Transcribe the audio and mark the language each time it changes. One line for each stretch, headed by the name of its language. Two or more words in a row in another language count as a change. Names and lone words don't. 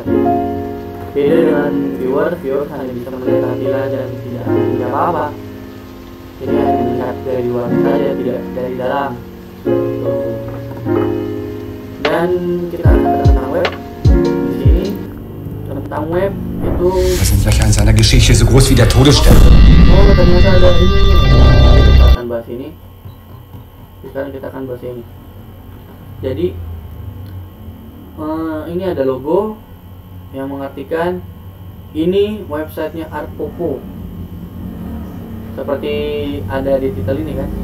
Indonesian: Beda dengan viewer hanya bisa melihat tampilan dan tidak apa-apa. Jadi hanya melihat dari luar saja, tidak dari dalam. Dan kita akan tentang web. Di sini tentang web itu.
German: Das sind Löcher in seiner Geschichte so groß wie der Todesstern.
Indonesian: Oh, ternyata ada ini. Kita akan bahas ini. Sekarang kita akan bahas ini. Jadi ini ada logo yang mengartikan ini websitenya Artpopo. Seperti ada di titel ini kan.